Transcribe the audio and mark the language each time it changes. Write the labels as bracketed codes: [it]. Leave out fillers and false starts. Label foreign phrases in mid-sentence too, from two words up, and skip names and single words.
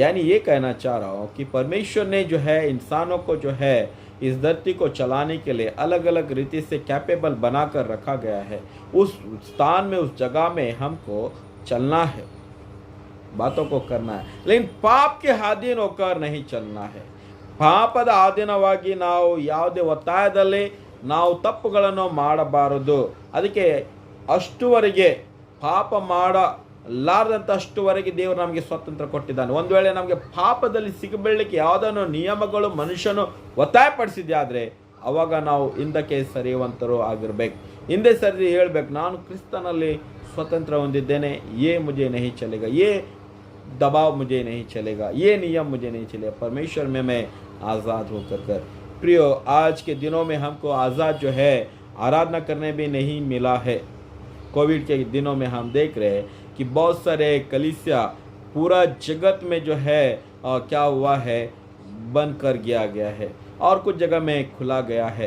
[hi] यानी ये कहना चाह रहा हूँ कि परमेश्वर ने जो है इंसानों को जो है इस धरती को चलाने के लिए अलग अलग रीति से कैपेबल बना कर रखा गया है। उस स्थान में, उस जगह में हमको चलना है, बातों को करना है, लेकिन पाप के अधीन होकर नहीं चलना है। [kn] ಪಾಪದ ಅಧೀನವಾಗಿ ನಾವು ಯಾವುದೇ ಒತ್ತಾಯದಲ್ಲಿ ನಾವು ತಪ್ಪುಗಳನ್ನು ಮಾಡಬಾರದು। ಅದಕ್ಕೆ ಅಷ್ಟುವರೆಗೆ ಪಾಪ ಮಾಡಲಾರದಂತಷ್ಟುವರೆಗೆ ದೇವರು ನಮಗೆ ಸ್ವಾತಂತ್ರ್ಯ ಕೊಟ್ಟಿದ್ದಾನೆ। ಒಂದು ವೇಳೆ ನಮಗೆ ಪಾಪದಲ್ಲಿ ಸಿಗಬೀಳಲಿಕ್ಕೆ ಯಾವುದನ್ನು ನಿಯಮಗಳು ಮನುಷ್ಯನು ಒತ್ತಾಯಪಡಿಸಿದ್ಯಾದರೆ ಅವಾಗ ನಾವು ಹಿಂದಕ್ಕೆ ಸರಿಯುವಂತರು ಆಗಿರ್ಬೇಕು, ಹಿಂದೆ ಸರಿ ಹೇಳ್ಬೇಕು, ನಾನು ಕ್ರಿಸ್ತನಲ್ಲಿ ಸ್ವತಂತ್ರ ಹೊಂದಿದ್ದೇನೆ, [hi] ये मुझे नहीं चलेगा, ये दबाव मुझे नहीं चलेगा, ये नियम मुझे नहीं चलेगा, परमेश्वर में मैं आज़ाद होकर कर। प्रियो, आज के दिनों में हमको आज़ाद जो है आराधना करने भी नहीं मिला है। कोविड के दिनों में हम देख रहे हैं कि बहुत सारे कलीसिया पूरा जगत में जो है क्या हुआ है, बंद कर दिया गया है और कुछ जगह में खुला गया है।